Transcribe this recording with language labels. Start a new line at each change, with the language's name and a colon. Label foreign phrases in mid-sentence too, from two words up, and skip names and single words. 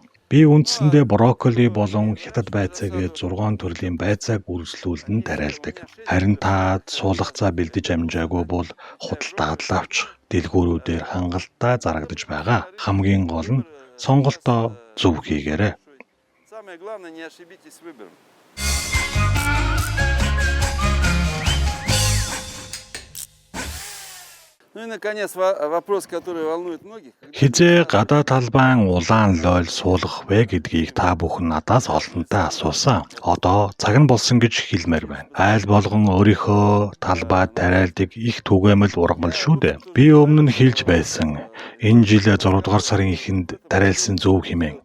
Mongolian: Би үндсэндээ брокколи болон хятад байцаа гээд 6 төрлийн байцааг үргэлжлүүлэн тариалдаг. Харин та суулгацаа бэлдэж амжаагүй бол худалдаад л авчих. Дэлгүүрүүдээр хангалттай зарагдаж байгаа. Хамгийн гол нь сонголтоо зөв хийгээрэй.
Russian: Самое главное, не ошибитесь с выбором. Ну и наконец вопрос, который волнует многих.
Mongolian: Хизээ гадаа талбайн улаан лойл суулгах вэ гэдгийг та бүхэн надаас олонтой асуусан. Одоо цаг нь болсон гэж хэлмээр байна. Айл болгон өөрийнхөө талбайд тариалдаг их түгээмэл ургамал шүү дээ. Би өмнө нь хэлж байсан. Энэ жил 6 дугаар сарын эхэнд тариалсан зөв хэмээн.